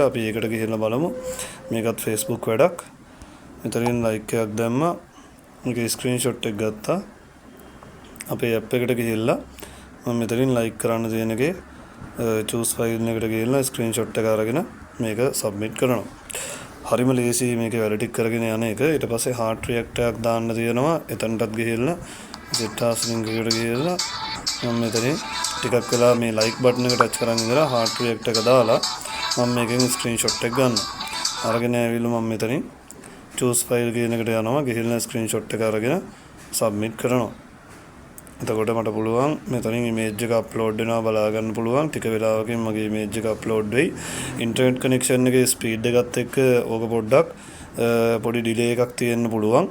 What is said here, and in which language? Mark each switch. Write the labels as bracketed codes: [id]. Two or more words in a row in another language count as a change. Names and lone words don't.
[si] අපි ඒකට ගිහිල්ලා බලමු. මේකත් Facebook වැඩක්. මෙතනින් ලයික් එකක් දැම්මා. මේකේ ස්ක්‍රීන්ෂොට් එක ගත්තා. අපේ ඇප් එකට ගිහිල්ලා මම මෙතනින් ලයික් කරන්න තියෙන එකේ [en] choose file [si] එකට ගිහිල්ලා ස්ක්‍රීන්ෂොට් එක අරගෙන මේක සබ්මිට් කරනවා. හරිම ලේසි මේකේ වැඩ ටික කරගෙන යන එක. ඊට පස්සේ [en] heart react [si] එකක් දාන්න තියෙනවා. එතනටත් ගිහිල්ලා [en] set as link [si] එකට ගිහිල්ලා මම මෙතනින් ටිකක් වෙලා මේ [en] like button [si] එක touch කරන් ඉඳලා [en] heart react [si] එක දාලා මම මේකෙන් ස්ක්‍රීන්ෂොට් එක ගන්නවා. අරගෙන ආවිල්ලා මම මෙතනින් [en] choose file [si] කියන එකට යනවා. ගිහිල්ලා ස්ක්‍රීන්ෂොට් එක අරගෙන සබ්මිට් කරනවා. එතකොට මට පුළුවන් මෙතනින් ඉමේජ් එක අප්ලෝඩ් වෙනවා බලා ගන්න පුළුවන්. ටික වෙලාවකින් මගේ ඉමේජ් එක අප්ලෝඩ් වෙයි. [en] internet connection [si] එකේ ස්පීඩ් එකත් එක්ක ඕක පොඩ්ඩක් පොඩි ඩිලේ එකක් තියෙන්න පුළුවන්.